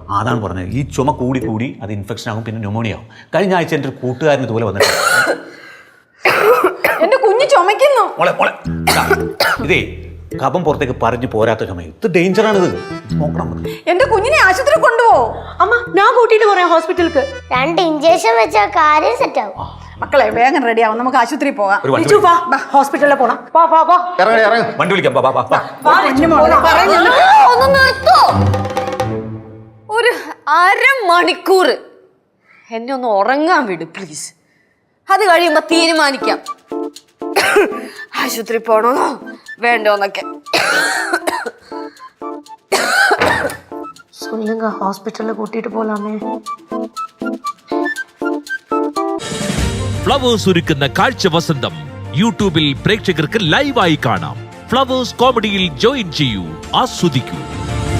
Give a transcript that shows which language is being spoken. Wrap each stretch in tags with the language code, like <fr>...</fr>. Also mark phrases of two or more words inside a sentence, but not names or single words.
<ml>അതാണ് പറഞ്ഞത്. ഈ ചുമ കൂടി അത് ഇൻഫെക്ഷൻ ആകും, പിന്നെ ന്യൂമോണിയ ആകും. കഴിഞ്ഞ ആഴ്ച എൻ്റെ ഒരു കൂട്ടുകാരൻ ഇതുപോലെ വന്നിട്ട് എന്റെ കുഞ്ഞ് ചുമക്കുന്നു. ഇതേ കഫം പുറത്തേക്ക് പറഞ്ഞു പോരാത്ത ചുമ. ഇത് ഡേഞ്ചറാണിത്, നോക്കണം. എന്റെ കുഞ്ഞിനെ ആശുപത്രി കൊണ്ടുപോ.</ml> <ta>அம்மா, நான் கூட்டிட்டு போறேன் ஹாஸ்பிடலுக்கு.</ta> <ml>2 ഇഞ്ചക്ഷൻ വെച്ചാൽ കാര്യം സെറ്റ് ആവും. മക്കളെ വേഗം റെഡി ആവും, നമുക്ക് ആശുപത്രി പോകാം.</ml> <ta>லெச்சு வா, ஹாஸ்பிடல்ல போலாம். வா வா வா.</ta> <ml>ഇറങ്ങി വണ്ടി വിളിക്കാം. ഒന്ന് നിർത്തോ. ഒരു അരമണിക്കൂർ എന്നെ ഒന്ന് ഉറങ്ങാൻ വിട് പ്ലീസ്. അത് കഴിയുമ്പോ തീരുമാനിക്കാം ആശുപത്രി പോണോന്നോ വേണ്ടോന്നൊക്കെ.</ml> <ta>சொல்லுங்க, ஹாஸ்பிடல்ல கூட்டிட்டு போலாமே.</ta> <ml>ഫ്ലവേഴ്സ് ഒരുക്കുന്ന കാഴ്ച വസന്തം യൂട്യൂബിൽ പ്രേക്ഷകർക്ക് ലൈവായി കാണാം. ഫ്ലവേഴ്സ് കോമഡിയിൽ ജോയിൻ ചെയ്യൂ, ആസ്വദിക്കൂ.</ml>